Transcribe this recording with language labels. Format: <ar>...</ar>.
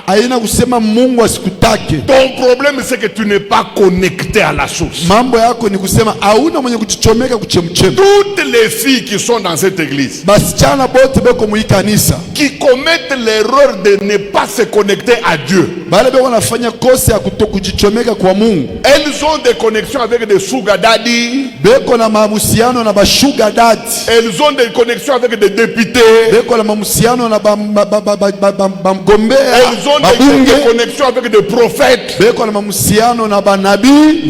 <sw>Haina kusema Mungu asikutake.</sw> <fr>Ton problème, c'est que tu n'es pas connecté à la source.</fr> <sw>Mambo yako ni kusema hauna mwenye kujichomeka kuchemchem.</sw> <fr>Toutes les filles qui sont dans cette église,</fr> <sw>Basichana bote beko mu kanisa</sw> <fr>qui commettent l'erreur de ne pas se connecter à Dieu,</fr> <sw>bale beko nafanya kosa ya kutokujichomeka kwa Mungu,</sw> <fr>elles ont des connexions avec des sugar daddy,</fr> <sw>beko na mahusiano na bashuga dadi,</sw> <fr>elles ont des connexions avec des députés,</fr> <sw>beko na mahusiano na bamgombea</sw> <fr>elles ont</fr> <sw>babunge,</sw> <fr>des connexions avec des prophètes.</fr> <sw>beko na mahusiano na banabii.</sw>